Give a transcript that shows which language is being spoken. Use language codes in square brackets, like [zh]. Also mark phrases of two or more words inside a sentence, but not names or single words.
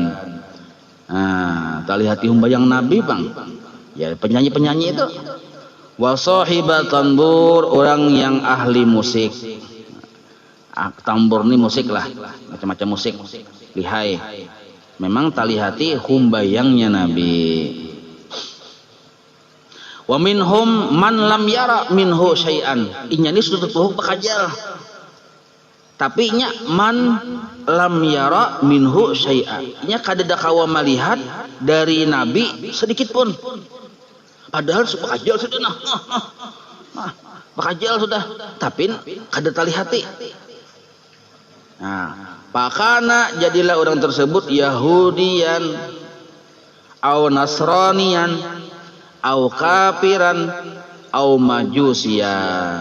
[bjn] Nah, tali hati humbayang Nabi bang. Ya penyanyi-penyanyi itu. [ar] وصاحب الطنبور, [bjn] orang yang ahli musik. Tambur ini musik lah, macam-macam musik. Lihai. Memang tali hati humbayangnya Nabi. [ar] ومنهم من لم ير منه شيئا, [bjn] inya ini sudah tuh pakajal. Tapi nya [ar] من لم ير منه شيئا, [bjn] nya kada kawa melihat dari Nabi sedikit pun. Padahal pakajal sudah nah, pakajal sudah, tapi kada tali hati. Nah, pakana jadilah orang tersebut [ar] يهوديا أو نصرانيا أو كافرا أو مجوسيا.